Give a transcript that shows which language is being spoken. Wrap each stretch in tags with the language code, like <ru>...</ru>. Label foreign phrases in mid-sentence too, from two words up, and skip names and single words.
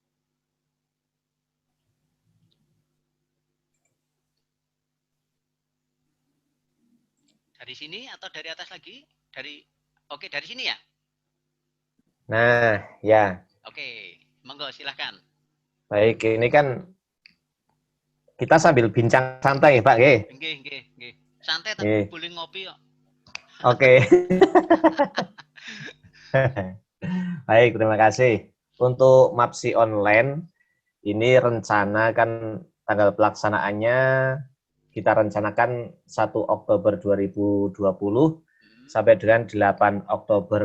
<id>Dari sini atau dari atas lagi? Oke, dari sini ya. Nah, ya. Oke, monggo silahkan. Baik, ini kan kita sambil bincang santai, Pak, nggih.</id> <jv>Nggih, nggih, nggih.</jv> <id>Santai tapi Nggih. boleh ngopi kok. Oke. Baik, terima kasih. Untuk MAPSI online, ini rencana kan tanggal pelaksanaannya kita rencanakan 1 Oktober 2020 sampai dengan 8 Oktober.</id>